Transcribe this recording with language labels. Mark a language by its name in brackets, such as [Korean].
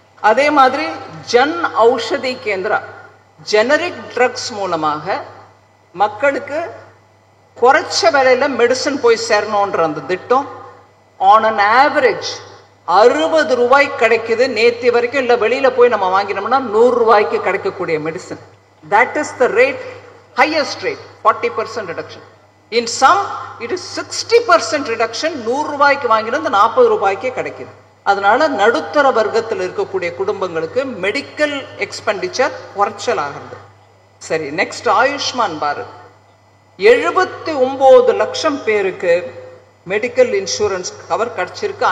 [Tamil] அதே மாதிரி Jan Aushadhi Kendra, generic drugs மூலமாக மக்களுக்கு குறைச்ச விலையில மெடிசன் போய் சேரணும்ன்ற அந்த திட்டம் ஆன் அன் ஆவரேஜ் 60 ரூபாய் கிடைக்குது. நேற்று வரைக்கும் இல்லை, வெளியில போய் நம்ம வாங்கினோம்னா 100 ரூபாய்க்கு கிடைக்கக்கூடிய medicine. [English] That is the rate highest rate 40% reduction. In some it is 60% reduction. [Tamil] 100 ரூபாய்க்கு வாங்கினது 40 ரூபாய்க்கே கிடைக்குது. அதனால நடுத்தர வர்க்கத்தில் இருக்கக்கூடிய குடும்பங்களுக்கு மெடிக்கல் எக்ஸ்பெண்டிச்சர் குறைச்சல் ஆகிறது. சரி, நெக்ஸ்ட் ஆயுஷ்மான் பாரத். 79 லட்சம் பேருக்கு மெடிக்கல் இன்சூரன்ஸ் கவர் கிடைச்சிருக்கு.